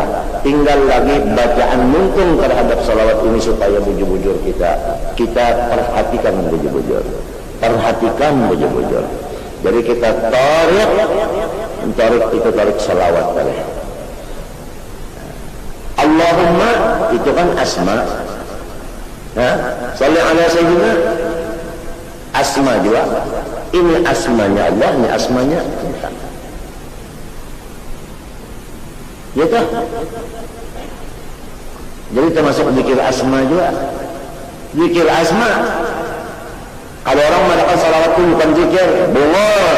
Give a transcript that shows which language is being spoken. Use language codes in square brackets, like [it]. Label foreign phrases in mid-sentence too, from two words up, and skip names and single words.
[bjn] Tinggal lagi bacaan mungkin terhadap salawat ini supaya bujur-bujur kita perhatikan bujur-bujur. Perhatikan bujur-bujur. Jadi kita tarik salawat tadi. Allahumma itu kan asma. Nah, [ar] صل على سيدنا [bjn] asma juga. Ini asmanya Allah, ini asmanya kita. Ya toh? Jadi termasuk zikir asma juga. Zikir asma. Kalau orang mengatakan salawat itu bukan zikir, bohong.